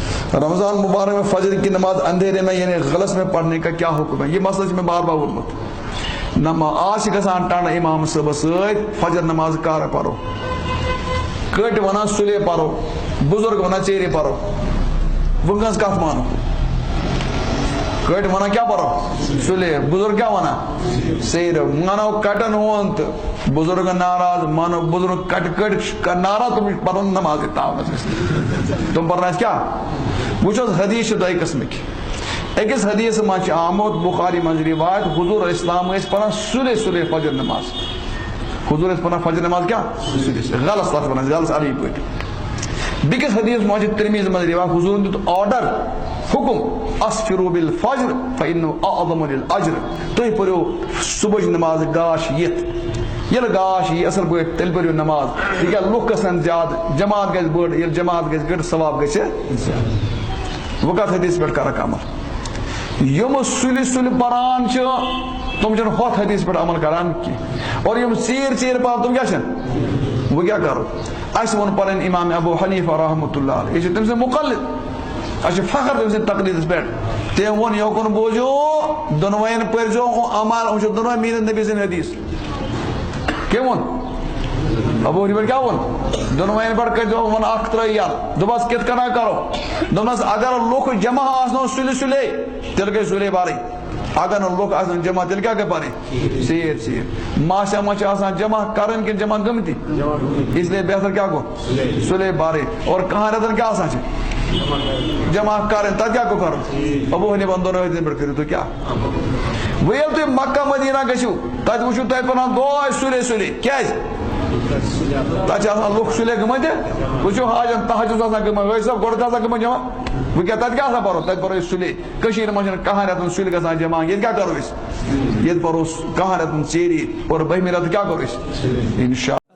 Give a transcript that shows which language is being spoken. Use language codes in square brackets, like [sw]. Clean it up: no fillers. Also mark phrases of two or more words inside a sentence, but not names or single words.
[ur] رمضان مبارک میں فجر کی نماز اندھیرے میں یعنی غلط میں پڑھنے کا کیا حکم ہے؟ یہ مسئلہ میں بار بار [ks] وونمت آج گژھان ٹنڈ امام صٲبس سۭتۍ فجر نماز کر پرو کٹ ونان سُلے پرو بزرگ ونان ژیٖرِ پرو ونکس کت مانو کٹ ونان کیا پرو سُلے بزرگ کیا ونان ژیٖرِ مانو کٹن ہون تو بزرگ ناراض مانو بزرگ کٹ ناراض تم پرو نماز تم پرناس کیا وچھو حدیث دۄیہِ قسمٕکۍ أکِس حدیث منٛز چھُ آمُت بخاری منٛز روایت حضور اسلام ٲسۍ پران سُلے سُلے فجر نماز حضور ٲسۍ پران فجر نماز کیا غلط تتھ ونان غلط عربی پٲٹھۍ بیٚکِس حدیث منٛز چھُ ترمذی منٛز روایت حضورن دیُت آرڈر حکم [ar] اسفروا بالفجر فانه اعظم للاجر [ks] تُہۍ پٔرِو صبحٕچ نماز گاش یِتھ ییٚلہِ گاش یی اصل پٲٹھۍ تیٚلہِ پٔرِو نماز تِکیٛازِ لُکھ گژھن زیادٕ جماعت گژھِ بٔڑ ییٚلہِ جماعت گژھِ گٔڑ ثواب گژھِ وۄنۍ کتھ حدیث پٮ۪ٹھ کرکھ عمل یِم سُلہِ سُلہِ پران چھِ تم چھِنہٕ ہوٚتھ حدیث پٮ۪ٹھ عمل کران کینٛہہ اور یِم ژیٖرۍ ژیٖرۍ پران تم کیٛاہ چھِ وۄنۍ کیٛاہ کرو اَسہِ ووٚن پنٕنۍ امام ابو حنیفہ [ar] رحمۃ اللہ علیہ [ks] یہِ چھِ تٔمۍ سٕنٛدۍ مُقلد اَسہِ چھُ فخر تٔمۍ سٕنٛدِ تقلیٖدس پٮ۪ٹھ تٔمۍ ووٚن یوکُن بوٗزِو دۄنوَین پٔرزیو عمل یِم چھِ دۄنوَے میٖرن نبی سٕنٛدۍ حدیث کٔمۍ ووٚن ابو حنیفہ کیا ووٚن دۄنوَین پٮ۪ٹھ کٔرزیو ووٚن اکھ ترٛٲے یَلہٕ دوٚپہس کِتھ کٔنۍ کرو دوٚپنس اگر لُکھ جمع آسنو سُلہِ سُلے تیٚلہِ گٔے سُلے پرٕنۍ اگر نہٕ لُکھ آسن جمع تیٚلہِ کیٛاہ گٔے پرٕنۍ ژیٖرۍ ژیٖرۍ ماسیا منٛز چھِ آسان جمع کرٕنۍ کِنہٕ جمع گٔمتی [ur] اس لیے بہتر [ks] کیا گوٚو سُلے پرٕنۍ اور کہاں رٮ۪تن کیٛاہ آسان چھِ جمع کرٕنۍ تتھ کیٛاہ گوٚو کرُن ابو حنیفہن دۄنوَے حدیثن پٮ۪ٹھ کٔرِو تُہۍ کیٛاہ وۄنۍ ییٚلہِ تُہۍ مکہ مدینہ گٔژھِو تتہِ وٕچھِو تتہِ پران دۄہے سُلے سُلے کیٛازِ تتہِ چھِ آسان لُکھ سُلے گٔمٕتۍ وٕچھِو حاجن تحجُد آسان گٔمٕتۍ حٲجی صٲب گۄڈٕ آسان گٔمٕتۍ جمع وۄنۍ کیٛاہ تتہِ کیٛاہ آسان پرو تتہِ پرو أسۍ سُلے کٔشیٖرِ منٛز چھِنہٕ کہاں رٮ۪تن سُلہِ گژھان جمع ییٚتہِ کیٛاہ کرو أسۍ ییٚتہِ پرو کہاں رٮ۪تن ژیٖری اور بٔہمہِ رٮ۪تہٕ کیٛاہ کرو أسۍ انشاء